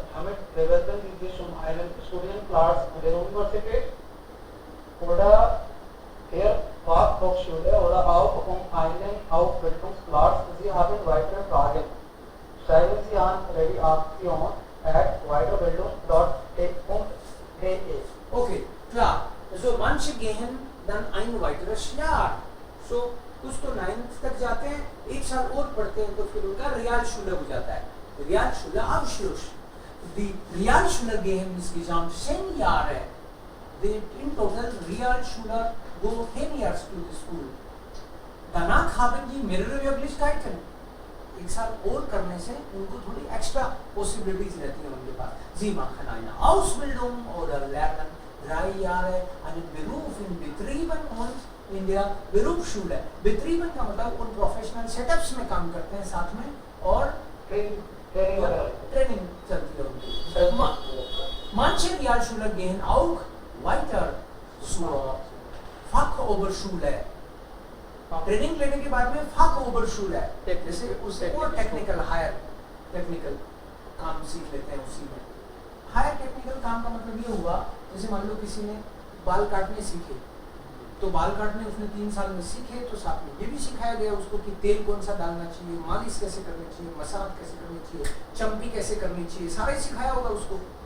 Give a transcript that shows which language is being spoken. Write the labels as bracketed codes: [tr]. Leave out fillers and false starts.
[de] Damit bewerten Sie sich einen Studienplatz an der Universität oder der Fachhochschule oder auch einen Ausbildungsplatz. Sie haben weitere Fragen. Schreiben Sie an redaktion@weiterbildung.de. Okay, klar. Also manche gehen dann ein weiteres Jahr. [hi] So कुछ तो 9th तक जाते हैं, 1 साल और पढ़ते हैं तो फिर उनका Realschule हो जाता है. [de] Realschule Abschluss. Die Realschule gehen insgesamt 10 Jahre. [en] In total Realschüler go 10 years to the school. [de] Danach haben die mehrere Möglichkeiten. [hi] 1 साल और करने से उनको थोड़ी [en] extra possibilities [hi] रहती हैं उनके पास. [de] Sie machen eine Ausbildung oder lernen 3 Jahre einen Beruf in Betrieben und in der Berufsschule. [hi] Betrieben का मतलब उन professional setups में काम करते हैं साथ में और ट्रेनिंग चलती है उनकी. [de] Manche Realschüler gehen auch weiter zur Fachoberschule. [hi] Training लेने के बाद में Fachoberschule जैसे उससे और टेक्निकल हायर टेक्निकल काम सीख लेते हैं उसी में. हायर टेक्निकल काम का मतलब ये हुआ जैसे मान लो किसी ने बाल काटने सीखे तो बाल काटने उसने 3 साल में सीखे तो साथ में ये भी सिखाया गया उसको कि तेल कौन सा डालना चाहिए, मालिश कैसे करनी चाहिए, मसाज कैसे करनी चाहिए, चंपी कैसे करनी चाहिए, सारा ही सिखाया होगा उसको.